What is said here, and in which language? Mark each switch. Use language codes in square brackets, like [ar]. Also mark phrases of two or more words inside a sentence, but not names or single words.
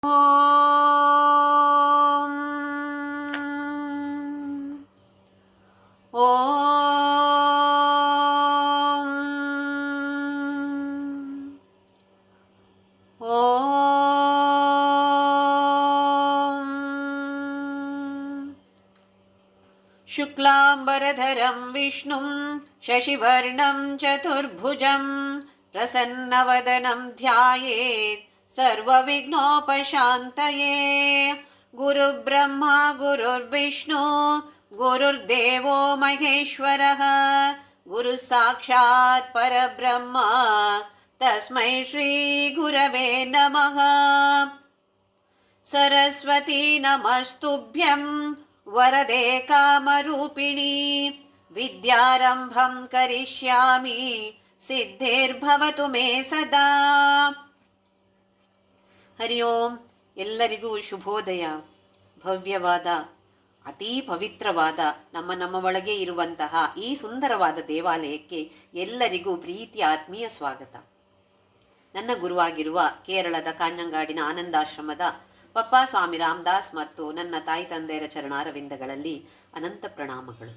[sa] ಓಂ ಓಂ ಓಂ ಶುಕ್ಲಾಂಬರಧರಂ ವಿಷ್ಣುಂ ಶಶಿವರ್ಣಂ ಚತುರ್ಭುಜಂ ಪ್ರಸನ್ನವದನಂ ಧ್ಯಾಯೇತ್ ಸರ್ವವಿಘ್ನೋಪಶಾಂತಯೇ. ಗುರುಬ್ರಹ್ಮ ಗುರುರ್ವಿಷ್ಣು ಗುರುರ್ದೇವೋ ಮಹೇಶ್ವರಃ ಗುರು ಸಾಕ್ಷಾತ್ ಪರಬ್ರಹ್ಮ ತಸ್ಮೈ ಶ್ರೀ ಗುರವೇ ನಮಃ. ಸರಸ್ವತೀ ನಮಸ್ತುಭ್ಯಂ ವರದೆ ಕಾಮರೂಪಿಣಿ ವಿದ್ಯಾರಂಭಂ ಕರಿಷ್ಯಾಮಿ ಸಿದ್ಧಿರ್ಭವತು ಮೇ ಸದಾ. ಹರಿ ಓಂ. [kn] ಎಲ್ಲರಿಗೂ ಶುಭೋದಯ. ಭವ್ಯವಾದ ಅತೀ ಪವಿತ್ರವಾದ ನಮ್ಮ ಒಳಗೆ ಇರುವಂತಹ ಈ ಸುಂದರವಾದ ದೇವಾಲಯಕ್ಕೆ ಎಲ್ಲರಿಗೂ ಪ್ರೀತಿಯ ಆತ್ಮೀಯ ಸ್ವಾಗತ. ನನ್ನ ಗುರುವಾಗಿರುವ ಕೇರಳದ ಕಾಂಜಂಗಾಡಿನ ಆನಂದಾಶ್ರಮದ ಪಪ್ಪ ಸ್ವಾಮಿ ರಾಮದಾಸ್ ಮತ್ತು ನನ್ನ ತಾಯಿ ತಂದೆಯರ ಚರಣಾರವಿಂದಗಳಲ್ಲಿ ಅನಂತ ಪ್ರಣಾಮಗಳು.